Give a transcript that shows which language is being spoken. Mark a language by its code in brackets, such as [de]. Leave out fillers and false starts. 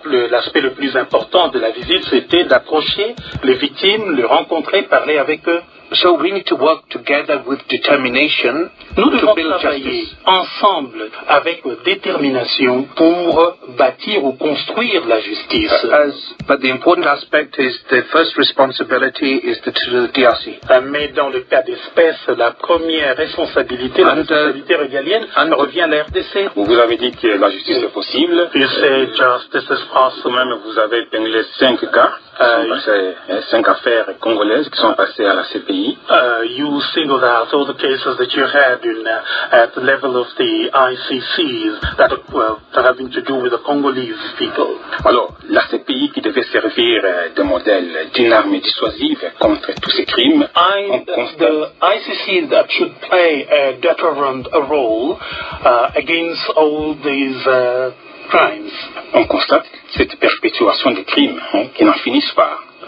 [fr] L'aspect le plus important de la visite, c'était d'approcher les victimes, les rencontrer, parler avec eux. [en] So we need to work together with determination. [fr] Nous devons travailler ensemble avec détermination pour bâtir ou construire la justice. [en] But the important aspect is the first responsibility is to the DRC. [fr] Mais dans le cas d'espèce, la première responsabilité, la responsabilité régalienne, revient à la RDC. Vous avez dit que la justice est possible. [en] You say justice is possible. [fr] Même vous avez épinglé 5 cas. 5 affaires congolaises qui sont passées à la CPI. [en] You singled out all the cases that you had at the level of the ICCs that are having to do with the Congolese people. [fr] Alors, la CPI qui devait servir de modèle d'une arme dissuasive contre tous ces crimes, [en] the ICC that should play a deterrent role against all these crimes. [fr] On constate cette perpétuation des crimes qui n'en finissent pas.